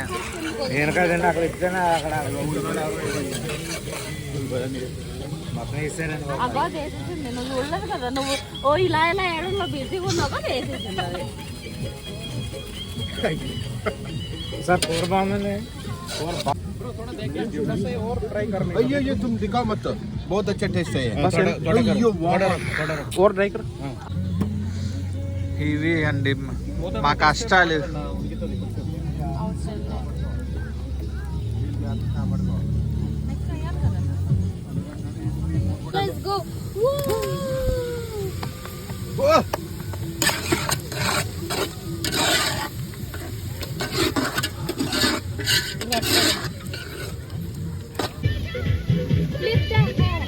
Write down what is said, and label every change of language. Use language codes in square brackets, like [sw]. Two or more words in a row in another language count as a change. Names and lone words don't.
[te] నేను కదండి అక్కడ ఇచ్చాను. అక్కడ మొత్తం వేసారండి. అబ్బా చేసేసింది. నువ్వు చూడలేదు కదా, నువ్వు ఓ ఇలా ఇలా ఏడలో బిజీగా ఉన్నావా? చేసేసింది అది. సార్ కూర బాగుందండి. [hi] ये तुम दिखाओ मत, बहुत अच्छा टेस्ट है। और ड्राई कर [te] ఇవి అండి మా కష్టాలు. [en] Let's go. Flip that hat.